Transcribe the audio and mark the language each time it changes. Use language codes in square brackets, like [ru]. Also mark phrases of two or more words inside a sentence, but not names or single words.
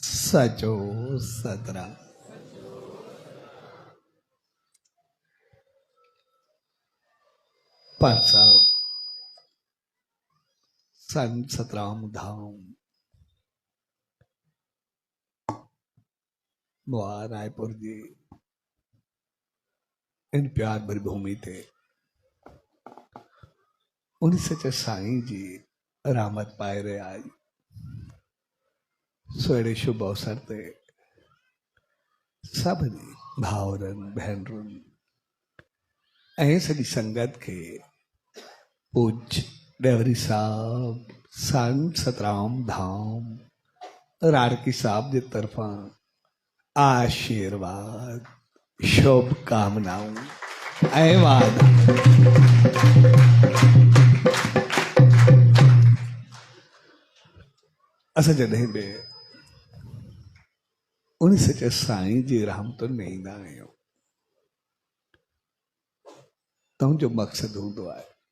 [sd] सचो सतराम। पाठ साहब संत सतराम धाम बुआ रायपुर जी इन प्यार भरी भूमि थे उन सचे साईं जी रामत पाए रहे आज सोड़े शुभ अवसर ते सभी भावरन बहनरुन ऐं सॼी संगत के पूज्य डेवरी साहब संत सतराम धाम राड़की साहब की तरफा आशीर्वाद शुभ कामनाओं ऐं वादा असां जॾहिं बि उन सचे साईं जी रहमतुनि में ईंदा आहियूं तव्हांजो मक़सदु हूंदो आहे